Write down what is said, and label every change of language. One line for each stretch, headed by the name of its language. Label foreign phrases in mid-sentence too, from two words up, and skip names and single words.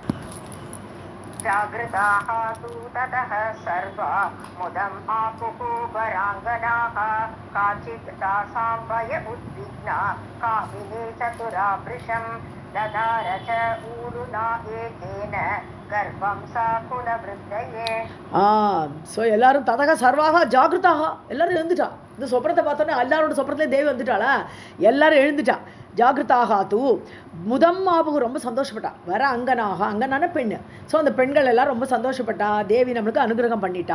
Sanskrit: जागृताः तु ततः सर्वा मुदम् आपुः वराङ्गनाः काचित् तासां भय उद्विग्ना कामिनी चतुरा वृषं ददार च ऊरुना एकेन गर्भं सा कुलवृद्धये.
Tamil: ஸோ எல்லாரும்
Sanskrit: ததக சர்வாக ஜாகிருதாக
Tamil: எல்லாரும் எழுந்துட்டா. இந்த சொப்னத்தை பார்த்தோன்னே எல்லாரோட சொப்னத்துலேயே தேவி வந்துட்டாளா, எல்லாரும் எழுந்துட்டா.
Sanskrit: ஜாகிருத்தாக தூ முதம் ஆபுகு
Tamil: ரொம்ப சந்தோஷப்பட்டா.
Sanskrit: வர அங்கனாக
Tamil: அங்கனான பெண். ஸோ அந்த பெண்கள் எல்லாம் ரொம்ப சந்தோஷப்பட்டா. தேவி நம்மளுக்கு அனுகிரகம் பண்ணிட்டா.